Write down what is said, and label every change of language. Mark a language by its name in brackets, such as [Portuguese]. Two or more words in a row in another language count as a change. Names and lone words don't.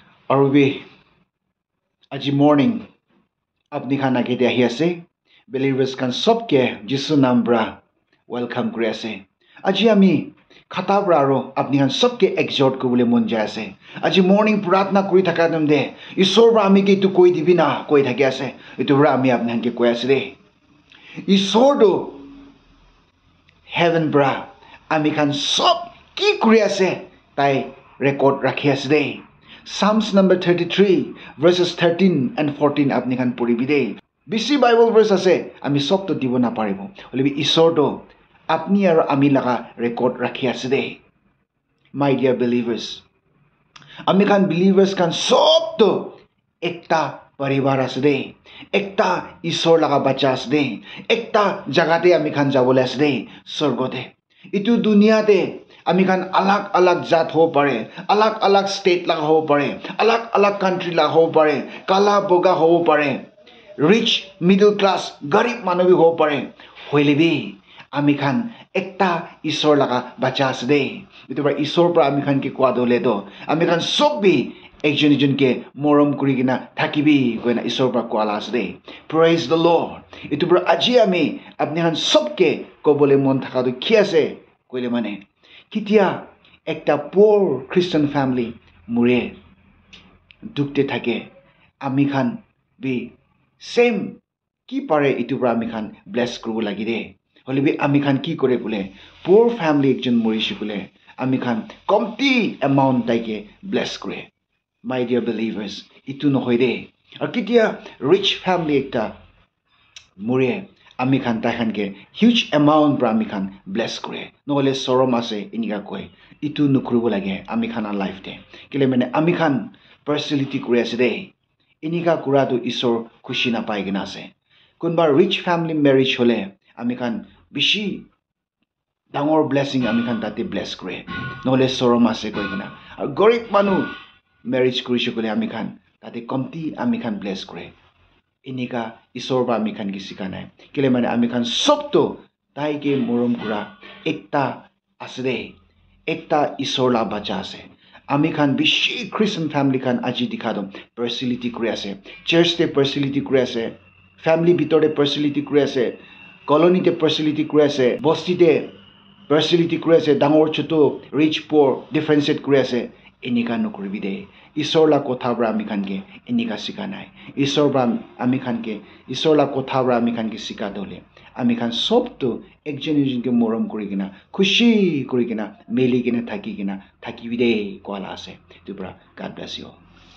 [Naga Pidgin] Arubi aji morning apni khan age de ahi ase believers kan sob ke Jesu naam bra welcome kuri ase aji ami khata bra aro apni khan sob ke exhort kubule mon jai ase aji morning pratna kuri thaka dam de ishor bra ami ke tu koi dibi na koi thake ase itu bra ami apni khan ke koi ase de ishor do heaven bra ami khan sob ki kuri ase tai record rakhi ase de [English] Psalms number 33 verses 13 and 14 [Naga Pidgin] apni khan puribi de bisi [English] Bible verse [Naga Pidgin] ase ami sob to dibo na paribo olibi ishor do apni aro ami laga record rakhi ase de [English] my dear believers [Naga Pidgin] ami khan believers kan sob to ekta paribar ase de ekta ishor laga bacha ase de ekta jaga te ami khan jabole ase de sorgo de itu dunia te ami khan alag alag jat ho pare alag state la ho pare alag country la ho pare kala boga ho pare [English] rich middle class [Naga Pidgin] garib manu bi ho pare hoile bi ami khan ekta ishor laga bacha ase de itu ba ishor pra ami khan ke kwa dole do ami khan sob bi ekjon ke morom kuri gina thakibi koina ishor pra kwa la ase de [English] praise the lord [Naga Pidgin] itu bra aji ami apni khan sob ke kobole mon thaka do ki ase koile mane kitia ekta [English] poor Christian family [Naga Pidgin] mure dukte thake ami khan bi same ki pare itu bra ami khan bless krubo lagi de holibi ami khan ki kore bole [English] poor family [Naga Pidgin] ekjon murishi bole ami khan komti amount taike bless kore [English] my dear believers [Naga Pidgin] itu no hoide ar kitia [English] rich family [Naga Pidgin] ekta mure ami khan ta khan ke [English] huge amount [Naga Pidgin] pra ami khan bless kore nohole sorom ase inika koi itu nukrubo lage ami khan life te kile mane ami khan personality kure ase de inika kura tu isor khushi na pai gina ase kunba [English] rich family marriage [Naga Pidgin] hole ami khan bishi dangor blessing ami khan tate bless kore nohole sorom ase koi gina ar gorib manu marriage kuri shikole ami khan tate komti ami khan bless kore inika ishor ba ami khan ki sikanai kile mane ami khan sob to tai ke morom kura ekta asre ekta ishor la bacha ase ami khan bishi [English] Christian family [Naga Pidgin] khan aji dikha dom personality kuri ase church te personality kuri ase family bitor te personality kuri ase colony te personality kuri ase bosti te personality kuri ase dangor choto [English] rich poor differentiate [Naga Pidgin] kuri ase inika nokribi de ishor la kotha bra ami khan ke inika sikanai ishor bra ami khan ke ishor la kotha bra ami khan ke sika dole ami khan sob to ekjon ke morom kuri gina khushi kuri gina meli gina thaki bi de koala ase tu bra [English] god bless you